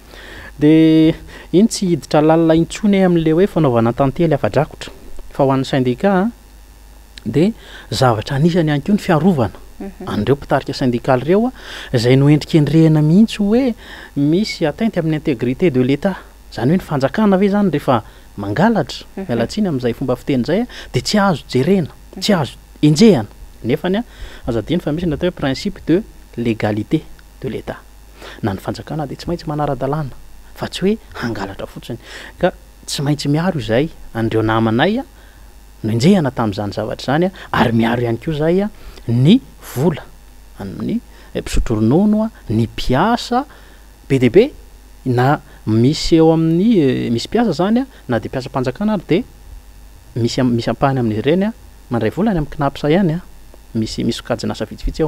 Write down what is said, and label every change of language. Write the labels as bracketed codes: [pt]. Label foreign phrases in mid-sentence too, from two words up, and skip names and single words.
[mg] Dia iny tsy hiditra lalina intsony amin'ilay hoe fanaovana tantely afa-drakotra fa ho an'ny syndicat dia zavatra anisany ihany koa ny fiarovana an'ireo mpitarika syndicale ireo izay noendrikendrehana mihitsy hoe misy atteinte amin'ny [fr] intégrité de l'État. [mg] Zany hoe ny fanjakana ve zany rehefa mangalatra mialatsiny amin'izay fomba fiteny zay dia tsy azo jerena, tsy azo enjehana. Nefany azadiny fa misy ny atao hoe [fr] principe de légalité de l'État. [mg] Na ny fanjakana dia tsy maintsy manara-dalàna fa tsy hoe hangalatra fotsiny. Ka tsy maintsy miaro izay andreo namanay noenjehana tamin'izany zavatra zany ary miaro ihany koa zay ny vola amin'ny mpisotro ronono ny mpiasa be dia be na misy eo amin'ny misy mpiasa zany na dia mpiasa mpanjakana ary dia misy ampahany amin'izy ireny mandray volany amin'ny knapsa ihany misy sokajina asa vitsivitsy eo.